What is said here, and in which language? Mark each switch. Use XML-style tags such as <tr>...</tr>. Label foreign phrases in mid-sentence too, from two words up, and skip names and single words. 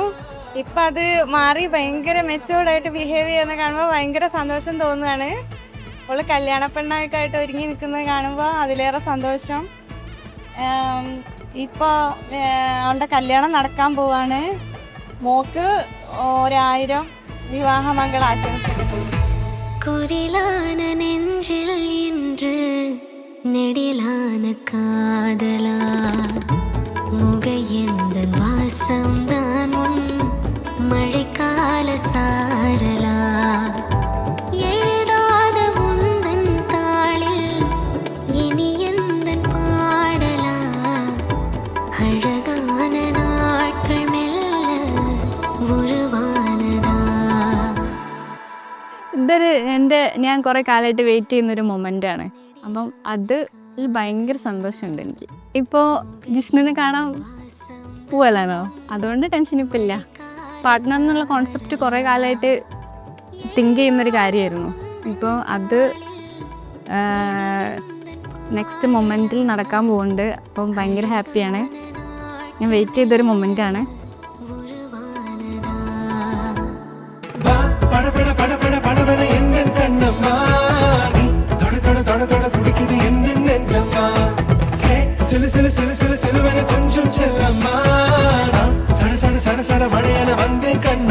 <ml>ഇപ്പം അത് മാറി ഭയങ്കര മെച്ചോർഡായിട്ട് ബിഹേവ് ചെയ്യുന്ന കാണുമ്പോൾ ഭയങ്കര സന്തോഷം തോന്നുകയാണ്. അവൾ കല്യാണ പെണ്ണൊക്കെ ആയിട്ട് ഒരുങ്ങി നിൽക്കുന്നത് കാണുമ്പോൾ അതിലേറെ സന്തോഷം. ഇപ്പോൾ അവളുടെ കല്യാണം നടക്കാൻ പോവാണ്. മോക്ക് 1000 വിവാഹമംഗള ആശംസകൾ.</ml> <ta>குரிலான நெஞ்சில் இன்று நெடிலான காதலா முகையந்தன் வாசம்தான் உன் மழைக்கால சாரலா எழுதாத உந்தன் தாளில் இனி எந்தன் பாடலா அழகான நாட்கள் மெல்ல உருவானதா.</ta> <ml>ഇതൊരു ഞാൻ കുറേ കാലമായിട്ട് വെയിറ്റ് ചെയ്യുന്നൊരു മൊമെൻ്റാണ്. അപ്പം അതിൽ ഭയങ്കര സന്തോഷമുണ്ട് എനിക്ക്. ഇപ്പോൾ ജിഷ്ണുവിനെ കാണാൻ പോവല്ലാണോ, അതുകൊണ്ട് ടെൻഷൻ ഇപ്പം ഇല്ല. പാർട്ട്ണർ എന്നുള്ള കോൺസെപ്റ്റ് കുറേ കാലമായിട്ട് തിങ്ക് ചെയ്യുന്നൊരു കാര്യമായിരുന്നു. ഇപ്പോൾ അത് നെക്സ്റ്റ് മൊമെൻറ്റിൽ നടക്കാൻ പോകുന്നുണ്ട്. അപ്പം ഭയങ്കര ഹാപ്പിയാണ്. ഞാൻ വെയിറ്റ് ചെയ്തൊരു മൊമെൻ്റാണ്.</ml> <ta>சிலு சிலு சிலு சிலு சிலுவன கொஞ்சம் செல்லம்மா சட சட சட சட மழையான வந்தேன்</ta>